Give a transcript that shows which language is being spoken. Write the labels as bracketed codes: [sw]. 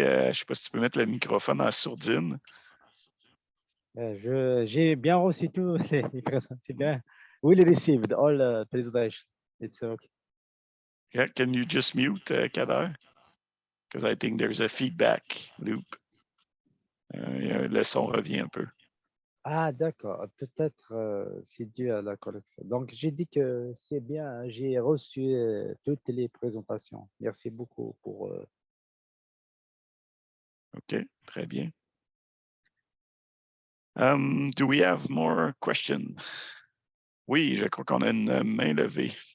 [fr] Je ne sais pas si tu peux mettre le microphone en sourdine. J'ai bien reçu tous les présentations. C'est bien. [en] We received all presentation. It's okay. Yeah, can you just mute, Kader? Because I think there's a feedback loop. [fr] Le son revient un peu. Ah, d'accord. Peut-être c'est dû à la connexion. Donc, j'ai dit que c'est bien. J'ai reçu toutes les présentations. Merci beaucoup pour... OK, très bien. [en] Do we have more questions? [fr] Oui, je crois qu'on a une main levée.